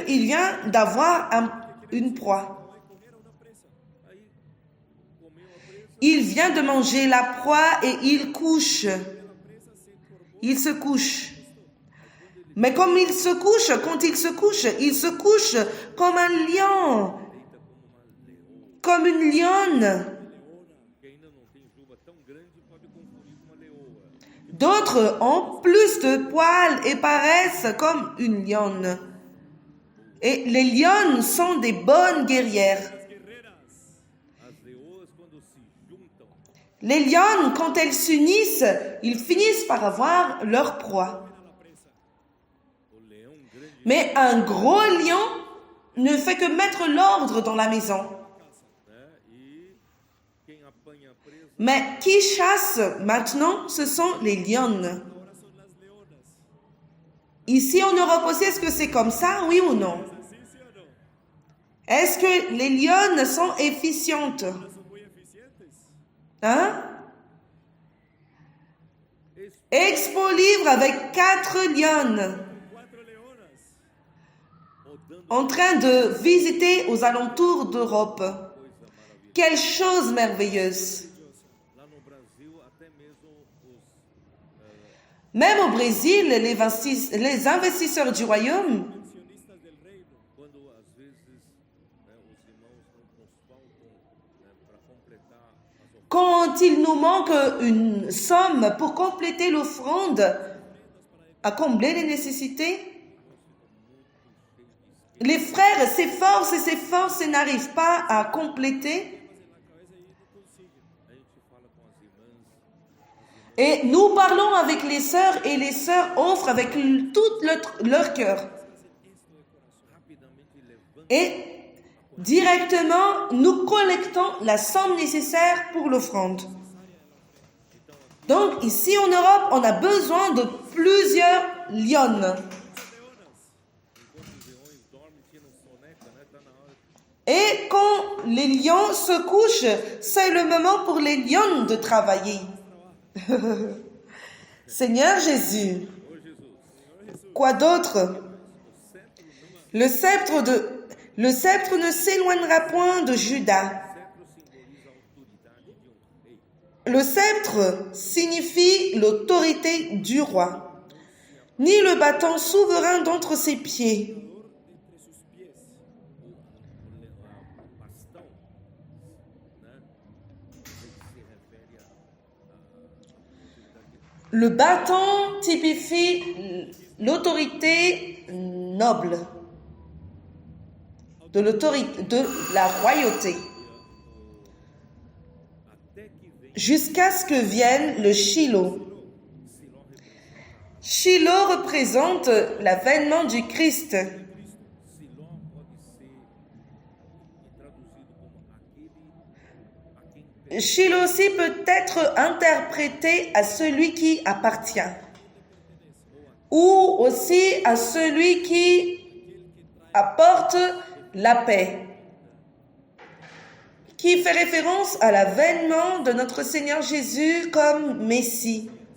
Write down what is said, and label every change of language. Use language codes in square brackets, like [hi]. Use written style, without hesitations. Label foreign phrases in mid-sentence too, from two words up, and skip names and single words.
[fr] Il vient d'avoir une proie. Il vient de manger la proie et il couche. Il se couche. Mais comme il se couche, quand il se couche comme un lion. comme une lionne. [pt] Quem ainda não tem juba tão grande pode confundir com uma leoa. [fr] D'autres ont plus de poils et paraissent comme une lionne. Et les lionnes sont des bonnes guerrières. [pt] As leoas, quando se juntam, [fr] Les lionnes, quand elles s'unissent, ils finissent par avoir leur proie. [pt] o leão grande [fr] Mais un gros lion ne fait que mettre l'ordre dans la maison. [pt] né? E quem apanha a presa [fr] Mais qui chasse maintenant, ce sont les lionnes. [es] Ahora son las leonas. [fr] Ici en Europe aussi, est-ce que c'est comme ça, oui ou non? [es] ¿Sí, sí o no? [fr] Est-ce que les lionnes sont efficientes? [es] Son muy eficientes. [fr] Hein? Expo Livre avec 4 lionnes [es] 4 leonas. [pt] ou dando [fr] en train de visiter aux alentours d'Europe. [pt] coisa maravilhosa. [fr] Quelle chose merveilleuse! [pt] Lá no Brasil, até mesmo os [fr] Même au Brésil, les investisseurs du royaume, [es] Accionistas del reino. [pt] quando às vezes né, os irmãos nos faltam né, para completar as ofertas, [fr] quand il nous manque une somme pour compléter l'offrande, à combler les nécessités, les frères s'efforcent et n'arrivent pas à compléter. [pt] Na cabeça e não conseguem. a gente fala com as irmãs, [fr] Et nous parlons avec les sœurs et les sœurs offrent avec tout leur cœur. [pt] rapidamente levantam [fr] Et directement, nous collectons la somme nécessaire pour l'offrande. Donc ici en Europe, on a besoin de plusieurs lionnes. [pt] enquanto os leões dormem, tiram soneca, né? Tá na hora. [fr] Et quand les lions se couchent, c'est le moment pour les lionnes de travailler. Seigneur Jésus, [pt] Ô Jesus, [fr] quoi d'autre? Le sceptre ne s'éloignera point de Juda. [pt] o cetro simboliza a autoridade de um rei. [fr] Le sceptre signifie l'autorité du roi, ni le bâton souverain d'entre ses pieds. [es] Entre sus pies. [pt] O bastão, né? Se refere à autoridade. [fr] Le bâton typifie l'autorité noble, de la royauté, [pt] Até que vem [fr] jusqu'à ce que vienne le Shiloh. [pt] Siló representa. [fr] Shiloh représente l'avènement du Christ. [pt] Siló pode ser traduzido como aquele a quem pertence. [fr] Shiloh aussi peut être interprété à celui qui appartient, ou aussi à celui qui apporte la paix, qui fait référence à l'avènement de notre Seigneur Jésus comme Messie.